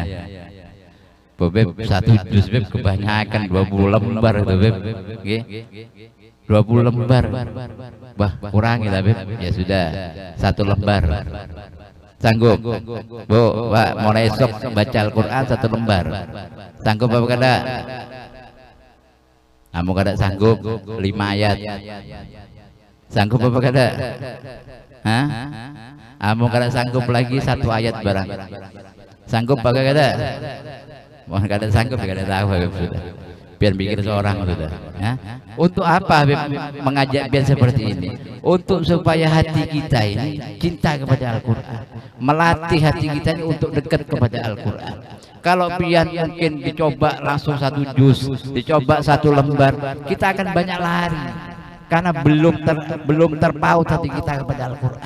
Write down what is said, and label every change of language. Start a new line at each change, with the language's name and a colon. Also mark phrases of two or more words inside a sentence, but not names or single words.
Banjar: Bu, 1 juz kebanyakan, 20 lembar itu, Beb. 20 lembar. Wah, kurangi lah, Beb. Ya sudah, 1 lembar. Sanggup? Bu, Pak, mulai esok baca Al-Quran 1 lembar. Sanggup apa kada? Kamu kada sanggup 5 ayat. Sanggup apa kada? Kamu kada sanggup lagi 1 ayat barang. Sanggup apa kada? Mau kada sanggup kada tahu sudah. Biar pikir seorang sudah. Untuk apa mengajak biar seperti ini? Untuk supaya hati kita ini cinta kepada Al-Quran, melatih hati kita ini untuk dekat kepada Al-Quran. Kalau biar mungkin dicoba langsung 1 juz, dicoba 1 lembar, kita akan banyak lari karena belum terpaut hati kita kepada Al-Quran.